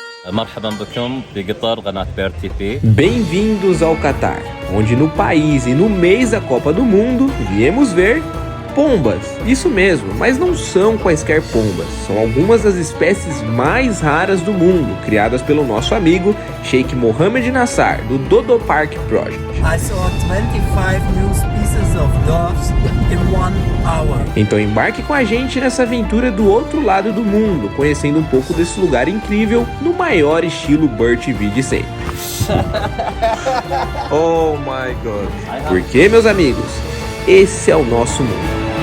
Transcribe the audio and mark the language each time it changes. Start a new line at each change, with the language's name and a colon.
Arabic: مرحبا بكم بقطر قناة بير تي في.
Portuguese: Bem-vindos ao Catar, onde no país e no mês da Copa do Mundo viemos ver pombas. Isso mesmo, mas não são quaisquer pombas, são algumas das espécies mais raras do mundo, criadas pelo nosso amigo Sheikh Mohammed Nassar, do Dodo Park Project.
English: I saw 25 new species of doves in 1 hour.
Portuguese: Então embarque com a gente nessa aventura do outro lado do mundo, conhecendo um pouco desse lugar incrível no maior estilo Bird TV de sempre.
English: Oh my God!
Portuguese: Porque, meus amigos, esse é o nosso mundo.